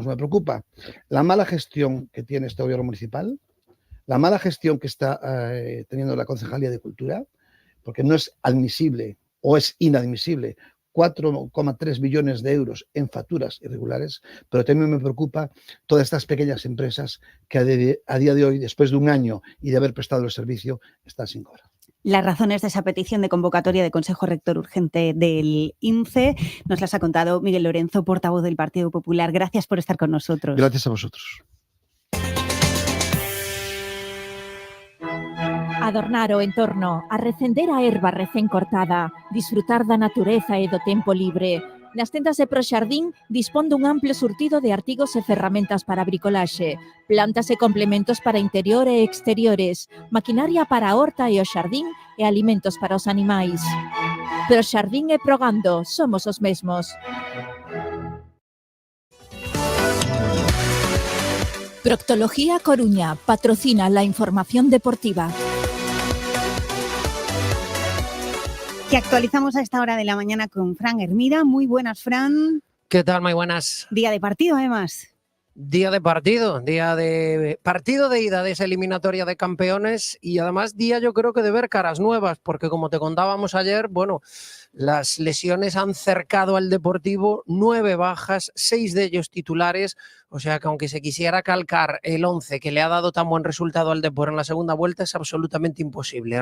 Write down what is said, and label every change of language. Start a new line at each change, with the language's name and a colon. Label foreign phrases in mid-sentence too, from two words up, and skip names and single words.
Spanish: Me preocupa la mala gestión que tiene este gobierno municipal, la mala gestión que está teniendo la Concejalía de Cultura, porque no es admisible o es inadmisible 4,3 billones de euros en facturas irregulares, pero también me preocupa todas estas pequeñas empresas que a día de hoy, después de un año y de haber prestado el servicio, están sin cobrar. Las razones de esa petición de convocatoria de Consejo Rector urgente del INCE nos las ha contado Miguel Lorenzo, portavoz del Partido Popular. Gracias por estar con nosotros. Gracias a vosotros.
Galician: Adornar o entorno, arrecender a erva recén cortada, disfrutar da natureza e do tempo libre. Nas tendas de Proxardín dispón dun amplo surtido de artigos e ferramentas para bricolaxe, plantas e complementos para interior e exteriores, maquinaria para a horta e o xardín e alimentos para os animais. Proxardín e Progando, somos os mesmos.
Spanish: Proctología Coruña patrocina la información deportiva. Que actualizamos a esta hora de la mañana con Fran Hermida. Muy buenas, Fran. ¿Qué tal? Muy buenas. Día de partido, además. Día de partido de ida de esa eliminatoria de campeones y además día yo creo que de ver caras nuevas, porque como te contábamos ayer, bueno, las lesiones han cercado al Deportivo, 9 bajas, 6 de ellos titulares, o sea que aunque se quisiera calcar el 11 que le ha dado tan buen resultado al Depor en la segunda vuelta es absolutamente imposible.